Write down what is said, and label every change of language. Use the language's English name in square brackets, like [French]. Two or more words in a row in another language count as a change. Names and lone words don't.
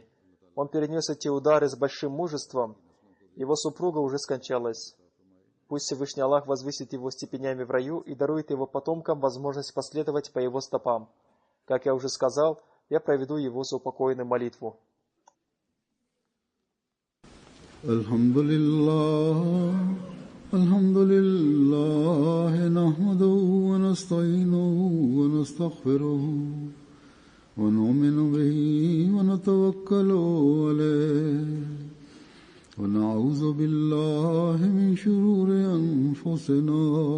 [Russian] Он перенес эти удары с большим мужеством. Его супруга уже скончалась. Пусть Всевышний Аллах возвысит его степенями в раю и дарует его потомкам возможность последовать по его стопам. Как я уже сказал, я проведу его заупокойную молитву. [Arabic] الحمد لله، نحمده ونستعينه ونستغفره، ونؤمن به و نتوكل عليه، ونعوذ بالله من شرور أنفسنا